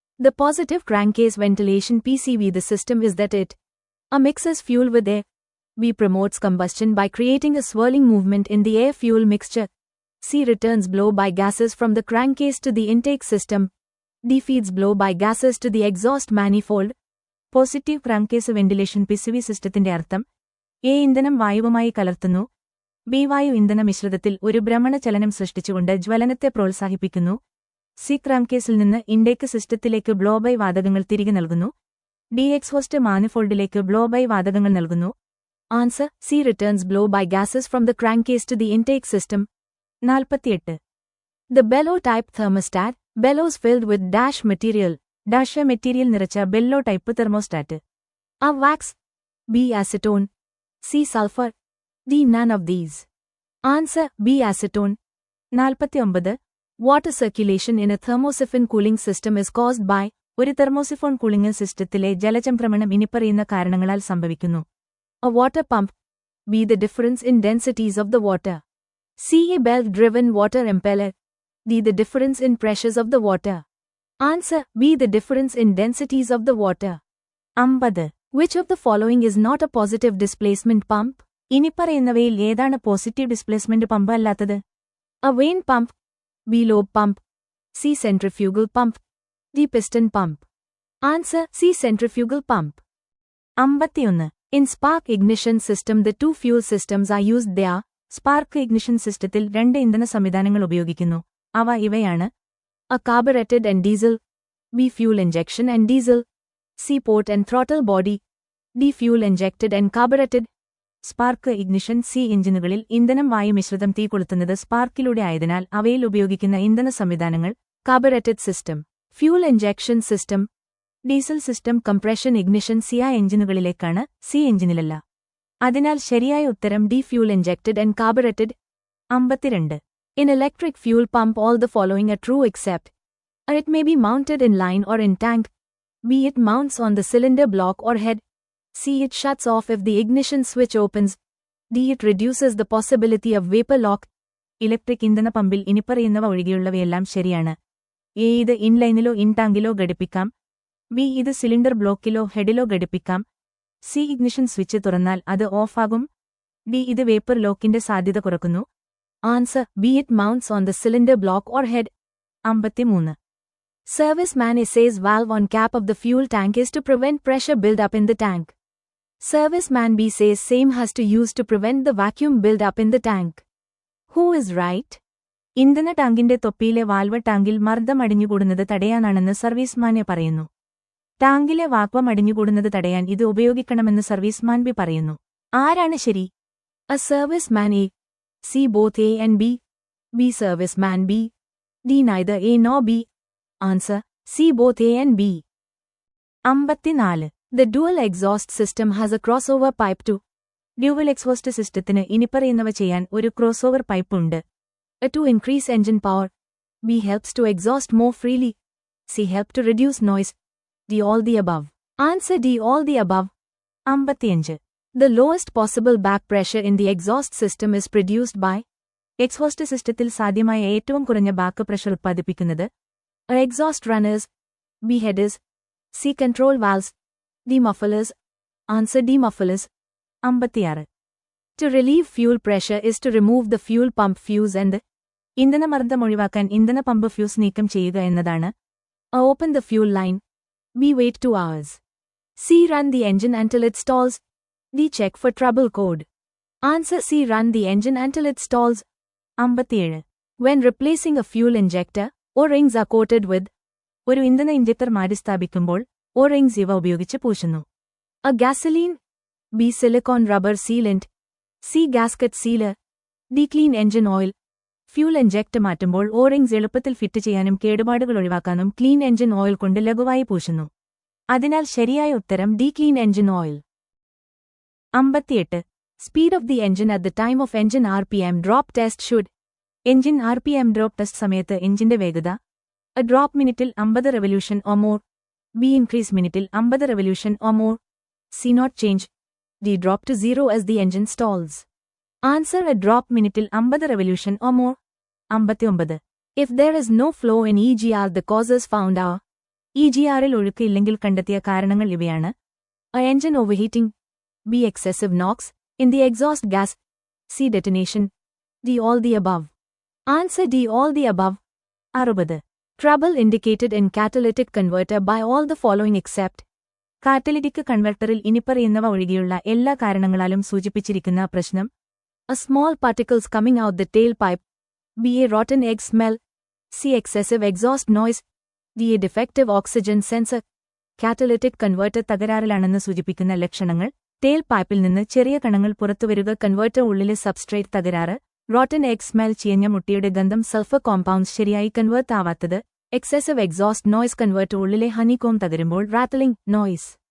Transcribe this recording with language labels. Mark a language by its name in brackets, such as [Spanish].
[English] The positive crankcase ventilation PCV the system is that it A. Mixes fuel with air. B. Promotes combustion by creating a swirling movement in the air-fuel mixture. C. Returns blow by gases from the crankcase to the intake system. D. Feeds blow by gases to the exhaust manifold. [Malayalam] Positive ക്രാങ്ക്കേസ് ventilation PCV സിസ്റ്റത്തിന്റെ അർത്ഥം A. ഇന്ധനം വായുവുമായി കലർത്തുന്നു. B. വായു ഇന്ധന മിശ്രിതത്തിൽ ഒരു ഭ്രമണചലനം സൃഷ്ടിച്ചുകൊണ്ട് ജ്വലനത്തെ പ്രോത്സാഹിപ്പിക്കുന്നു. C. ക്രാങ്ക്കേസിൽ നിന്ന് intake സിസ്റ്റത്തിലേക്ക് ബ്ലോ ബൈ വാതകങ്ങൾ തിരികെ നൽകുന്നു. ഡി. എക്സ്ഹോസ്റ്റ് മാനിഫോൾഡിലേക്ക് ബ്ലോ ബൈ വാതകങ്ങൾ നൽകുന്നു. [English] Answer, C. Returns blow by gases from the crankcase to the intake system. 48. The bellow type thermostat, bellows filled with dash material, dash [Malayalam] material നിറച്ച ബെല്ലോ type thermostat. [English] A. Wax. B. Acetone. C. Sulfur. D. None of these. Answer, B. Acetone. 49. Water circulation in a thermosiphon cooling system is caused by [Malayalam] ഒരു തെർമോസിഫോൺ cooling സിസ്റ്റത്തിലെ ജലചംക്രമണം ഇനിപ്പറയുന്ന കാരണങ്ങളാൽ സംഭവിക്കുന്നു. [English] A. Water pump. B. The difference in densities of the water. C. A belt-driven water impeller. D. The difference in pressures of the water. Answer, B. The difference in densities of the water. 50. Which of the following is not a positive displacement pump? [Malayalam] ഇനിപ്പറയുന്നവയിൽ ഏതാണ് positive displacement pump അല്ലാത്തത്? [English] A vane pump. B. Lobe pump. C. Centrifugal pump. D. Piston pump. Answer, C. Centrifugal pump. 51. In spark ignition system the two fuel systems are used there. [Malayalam] Spark ignition സിസ്റ്റത്തിൽ രണ്ട് ഇന്ധന സംവിധാനങ്ങൾ ഉപയോഗിക്കുന്നു. അവ ഇവയാണ്: [English] A. Carbureted and diesel. B. Fuel injection and diesel. C. Port and throttle body. D. Fuel injected and carbureted. [Malayalam] Spark ignition C എഞ്ചിനുകളിൽ ഇന്ധനം വായു മിശ്രിതം തീ കൊളുത്തുന്നത് സ്പാർക്കിലൂടെ ആയതിനാൽ അവയിൽ ഉപയോഗിക്കുന്ന ഇന്ധന സംവിധാനങ്ങൾ carburetted system, fuel injection system, diesel system. Compression ignition സിയ എഞ്ചിനുകളിലേക്കാണ്, C എഞ്ചിനിലല്ല. അതിനാൽ ശരിയായ ഉത്തരം D. Fuel injected and carburetted. [English] 52. In electric fuel pump all the following are true except A. It may be mounted in line or in tank. B. It mounts on the cylinder block or head. C. It shuts off if the ignition switch opens. D. It reduces the possibility of vapor lock. [Malayalam] Electric ഇന്ധന പമ്പിൽ ഇനിപ്പറയുന്നവ ഒഴികെയുള്ളവയെല്ലാം ശരിയാണ്. A. ഇത് ഇൻലൈനിലോ ഇൻടാങ്കിലോ ഘടിപ്പിക്കാം. B. ഇത് cylinder ബ്ലോക്കിലോ ഹെഡിലോ ഘടിപ്പിക്കാം. C. Ignition switch തുറന്നാൽ അത് ഓഫാകും. D. ഇത് vapour ലോക്കിന്റെ സാധ്യത കുറക്കുന്നു. [English] Answer, B. It mounts on the cylinder block or head. 53. Serviceman A. says valve on cap of the fuel tank is to prevent pressure build-up in the tank. Serviceman B. says same has to use to prevent the vacuum build-up in the tank. Who is right? [Malayalam] ഇന്ധന ടാങ്കിന്റെ തൊപ്പിയിലെ valve ടാങ്കിൽ മർദ്ദം അടിഞ്ഞുകൂടുന്നത് തടയാനാണെന്ന് serviceman A പറയുന്നു. ടാങ്കിലെ vacuum അടിഞ്ഞുകൂടുന്നത് തടയാൻ ഇത് ഉപയോഗിക്കണമെന്ന് serviceman B പറയുന്നു. ആരാണ് ശരി? [English] A. Serviceman A. C. Both A and B. B. Serviceman B. D. Neither A nor B. Answer, C. Both A and B. 54. The dual exhaust system has a crossover pipe to. [Malayalam] Dual exhaust സിസ്റ്റത്തിന് ഇനിപ്പറയുന്നവ ചെയ്യാൻ ഒരു crossover pipe ഉണ്ട്. [English] A. To increase engine power. B. Helps to exhaust more freely. C. Help to reduce noise. D. All the above. Answer, D. All the above. 55. The lowest possible back pressure in the exhaust system is produced by. [Malayalam] Exhaust സിസ്റ്റത്തിൽ സാധ്യമായ ഏറ്റവും കുറഞ്ഞ back pressure ഉത്പാദിപ്പിക്കുന്നത് A. [English] Exhaust runners. B. Headers. C. Control valves. D. Mufflers. Answer, D. Mufflers. 56. To relieve fuel pressure is to remove the fuel pump fuse and the. [Malayalam] ഇന്ധനമർദ്ദം ഒഴിവാക്കാൻ ഇന്ധന pump fuse നീക്കം ചെയ്യുക എന്നതാണ്. [English] A. Open the fuel line. B. Wait 2 hours. C. Run the engine until it stalls. D. Check for trouble code. Answer, C. Run the engine until it stalls. 57. When replacing a fuel injector, O-rings are coated with. [Malayalam] ഒരു ഇന്ധന injector മാറ്റിസ്ഥാപിക്കുമ്പോൾ O-rings ഇവ ഉപയോഗിച്ച് പൂശുന്നു. [English] A. Gasoline. B. Silicone rubber sealant. C. Gasket sealer. D. Clean engine oil. [Malayalam] Fuel inject മാറ്റുമ്പോൾ O-rings എളുപ്പത്തിൽ fit ചെയ്യാനും കേടുപാടുകൾ ഒഴിവാക്കാനും ക്ലീൻ എഞ്ചിൻ ഓയിൽ കൊണ്ട് ലഘുവായി പൂശുന്നു. അതിനാൽ ശരിയായ ഉത്തരം D. Clean engine oil. 58. [English] Speed of the engine at the time of engine RPM drop test should. Engine RPM drop test [Malayalam] സമയത്ത് എഞ്ചിന്റെ വേഗത [English] A drop മിനിറ്റിൽ 50 revolution or more. B increase മിനിറ്റിൽ 50 revolution or more. C not change. D drop to 0 as the engine stalls. Answer A drop മിനിറ്റിൽ 50 revolution or more. 59. If there is no flow in EGR the causes found are. [Malayalam] EGRൽ ഒഴുക്ക് ഇല്ലെങ്കിൽ കണ്ടെത്തിയ കാരണങ്ങൾ ഇവയാണ്. [English] A engine overheating. B excessive NOx in the exhaust gas. C detonation. D all the above. Answer D all the above. 60. Trouble indicated in catalytic converter by all the following except. [Malayalam] Catalytic കൺവെർട്ടറിൽ ഇനിപ്പറയുന്നവ ഒഴികെയുള്ള എല്ലാ കാരണങ്ങളാലും സൂചിപ്പിച്ചിരിക്കുന്ന പ്രശ്നം. [English] A small particles coming out the tailpipe. B a rotten egg smell. C excessive exhaust noise. D a defective oxygen sensor. [Malayalam] Catalytic converter തകരാറിലാണെന്ന് സൂചിപ്പിക്കുന്ന ലക്ഷണങ്ങൾ. Tail പൈപ്പിൽ നിന്ന് ചെറിയ കണങ്ങൾ പുറത്തുവരുക, കൺവെർട്ടർ ഉള്ളിലെ സബ്സ്ട്രേറ്റ് തകരാറ്, റോട്ടൻ എഗ് സ്മെൽ, ചീഞ്ഞ മുട്ടയുടെ ഗന്ധം, സൾഫർ കോമ്പൗണ്ട്സ് ശരിയായി convert ആവാത്തത്, excessive exhaust noise, converter ഉള്ളിലെ ഹണികോം തകരുമ്പോൾ റാത്തലിംഗ് നോയ്സ്.